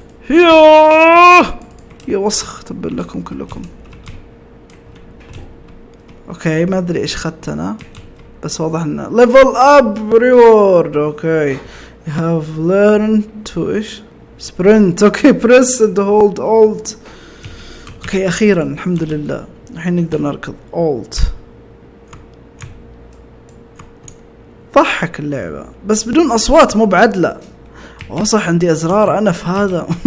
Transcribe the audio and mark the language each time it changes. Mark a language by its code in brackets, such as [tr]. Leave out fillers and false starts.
[ar] يوه يا وسخ تبل لكم كلكم. اوكي ما ادري ايش اخذت انا بس واضح انه [en] level up reward. Okay you have learned to [ar] ايش [en] sprint. Okay press and hold alt. [ar] اوكي اخيرا الحمد لله الحين نقدر نركض alt. ضحك اللعبة بس بدون اصوات مو بعدلة. صح عندي ازرار انا في هذا.